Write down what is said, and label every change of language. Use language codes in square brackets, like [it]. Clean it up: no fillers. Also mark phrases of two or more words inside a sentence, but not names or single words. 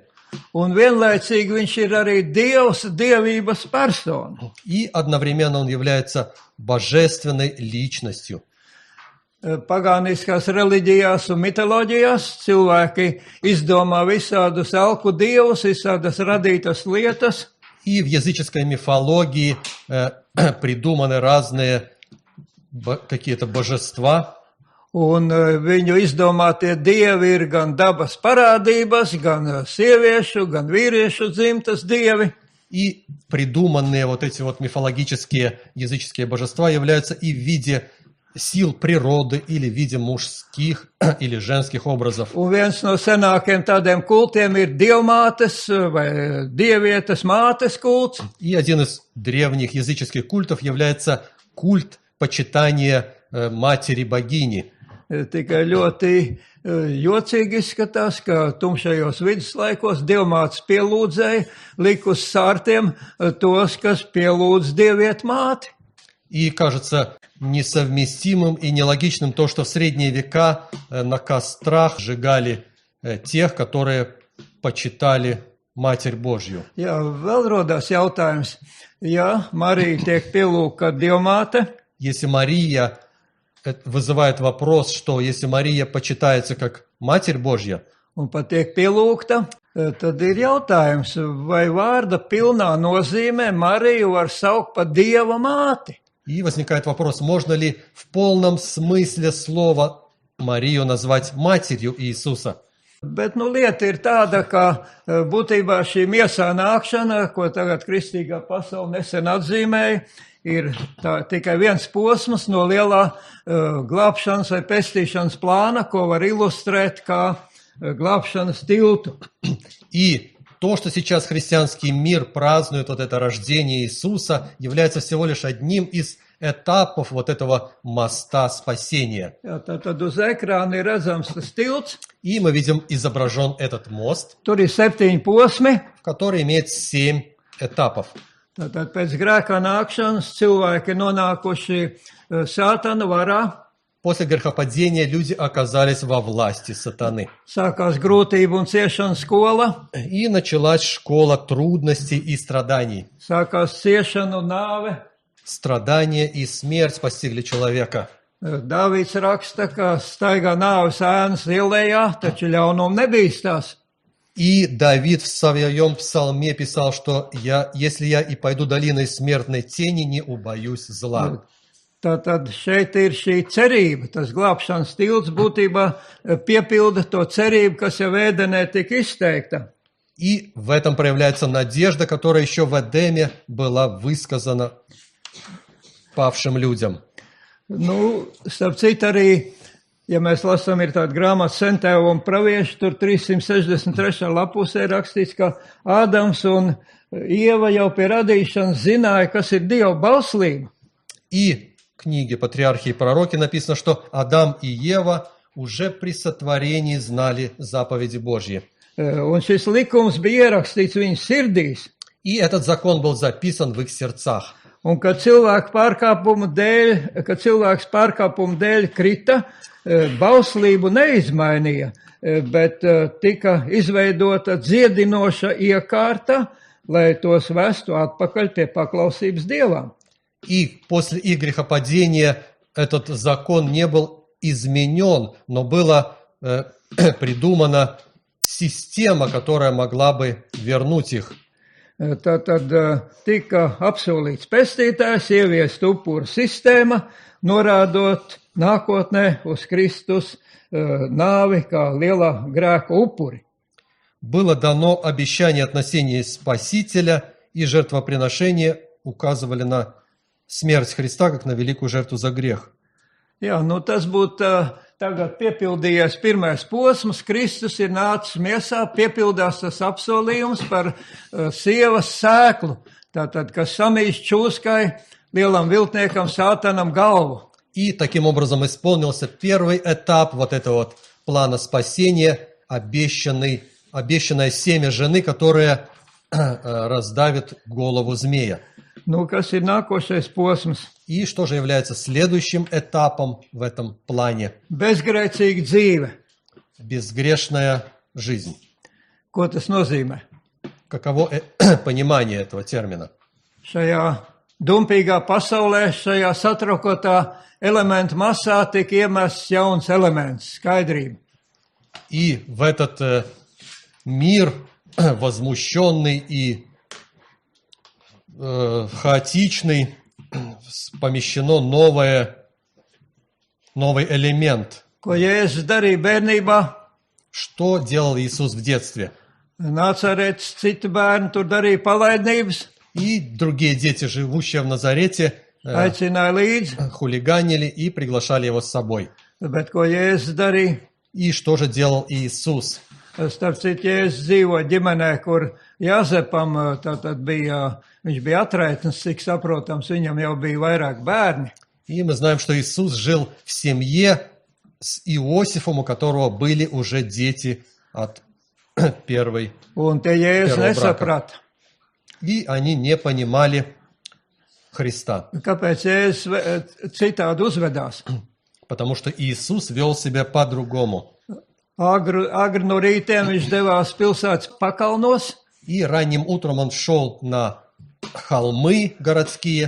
[lv] Un vienlaicīgi viņš ir arī Dievs, dievības persona. [ru] И одновременно он является божественной личностью. [lv] Pagāniskās reliģijās un mitoloģijās cilvēki izdomā visādus alku dievus, visādas radītas lietas. [ru] И в языческой мифологии придуманы разные какие-то божества. [lv] Un viņu izdomātie dievi ir gan dabas parādības, gan sieviešu, gan vīriešu dzimtas dievi. [ru] И придуманные вот эти вот мифологические языческие божества являются и в виде сил природы или в виде мужских или женских образов. [lv] Un viens no senākiem tādiem kultiem ir dievmātes vai dievietes mātes kults. [ru] И один из древних языческих культов является культ почитания матери-богини. [lv] Tikai ļoti jocīgi izskatās, ka tumšajos viduslaikos dievmātes pielūdzēja likus sārtiem tos, kas pielūdz dieviet māti. [ru] И кажется несовместимым и нелогичным то, что в средние века на кострах сжигали тех, которые почитали Матерь Божью. [lv] Jā, vēl rodās jautājums. Ja Marija tiek pielūgta dievmāte, [ru] Если Мария, вызывает вопрос, что если Мария почитается как Матерь Божья, [lv] un pat tiek pielūgta, tad ir jautājums, vai vārda pilnā nozīmē Mariju var saukt par Dieva māti. [ru] и возникает вопрос, можно ли в полном смысле слова Марию назвать матерью Иисуса? [lv] Bet lieta ir tāda, ka būtībā šī miesā nākšana, ko tagad kristīgā pasaule nesen atzīmēja, ir tikai viens posms no lielā glābšanas vai pestīšanas plāna, ko var ilustrēt kā glābšanas tiltu. [ru] И то, что сейчас христианский мир празднует вот это рождение Иисуса, является всего лишь одним из этапов вот этого моста спасения. [lv] Jā, tad uz ekrāna ir redzams tas tilts. [ru] И мы видим изображен этот мост, [lv] Tur ir 7 posmi. [ru] который имеет 7 этапов. [lv] Tātad pēc grēkā nākšanas cilvēki nonākuši sātana varā. [ru] После грехопадения люди оказались во власти сатаны. [lv] Sākās grūtību un ciešana skola. [ru] И началась школа трудностей и страданий. [lv] Sākās ciešana un nāve. [ru] Страдания и смерть постигли человека. [lv] Dāvids raksta, ka staigā nāves ēnas ielējā, taču ļaunuma nebīstās. [ru] И Давид в своем псалме писал, что если я и пойду долиной смертной тени, не убоюсь зла. [lv] Tātad šeit ir šī cerība. Tas glābšanas tilts būtībā piepilda to cerību, kas jau ēdenē tika izteikta. [ru] И в этом проявляется надежда, которая еще в Эдеме была высказана павшим людям. [lv] Nu, starp citu arī, ja mēs lasām, ir tāda grāmata Centēva un pravieši, tur 363. lapusē rakstīts, ka Ādams un Ieva jau pie radīšanas zināja, kas ir Dieva bauslība. [ru] И в книге «Патриархи и пророки» написано, что Адам и Ева уже при сотворении знали заповеди Божьи. [lv] Un šis likums bija ierakstīts viņu sirdīs. [ru] И этот закон был записан в их сердцах. [lv] Un kad cilvēks pārkāpumu dēļ krita, bauslību neizmainīja, bet tika izveidota dziedinoša iekārta, lai tos vestu atpakaļ pie paklausības Dievam. [ru] И после их грехопадения этот закон не был изменен, но была придумана система, которая могла бы вернуть их. [lv] Tad tika apsolīts pestītājs, ieviest upuru sistēma, norādot nākotnē uz Kristus nāvi kā liela grēka upuri. [ru] Было дано обещание относения Спасителя, и жертвоприношения указывали на смерть Христа, как на великую жертву за грех. [lv] Jā, nu tas būtu tagad piepildījies pirmais posms. Kristus ir nācis miesā, piepildās tas apsolījums par sievas sēklu, tātad, kas samīst čūskai, lielam viltniekam, sātanam galvu. [ru] И таким образом исполнился первый этап вот этого вот плана спасения, обещанное семя жены, которое раздавит голову змея. [lv] Nu, kas ir nākošais posms? [ru] И что же является следующим этапом в этом плане? [lv] Bezgrēcīga dzīve. [ru] Безгрешная жизнь. [lv] Ko tas nozīmē? [ru] Каково понимание этого термина? [lv] Šajā dumpīgā pasaulē, šajā satraukotā elementu masā tika iemests jauns elements – skaidrība. [ru] И в этот мир возмущенный и хаотичный помещено новый элемент. [lv] Ko Jēzus darīja bērnībā? [ru] Что делал Иисус в детстве? [lv] Nācarēts citi bērni tur darīja palaidnības, [ru] И другие дети, живущие в Назарете, [lv] aicināja līdzi, [ru] хулиганили и приглашали его с собой. [lv] bet ko Jēzus darīja? [ru] И что же делал Иисус? [lv] Starp citu, Jēzus dzīvo ģimenē, kur Jāzepam tātad bija, viņš bija atraitnis, cik saprotams, viņam jau bija vairāk bērni. [ru] И мы знаем, что Иисус жил в семье с Иосифом, у которого были уже дети от первой. [lv] Un tie Jēzus [ru] Первого [lv] nesaprata. [ru] И они не понимали Христа, [lv] Kāpēc Jēzus citādi uzvedās? [ru] потому что Иисус вел себя по-другому. [lv] Agri no rītiem viņš devās pilsētas pakalnos, [ru] И ранним утром он шел на холмы городские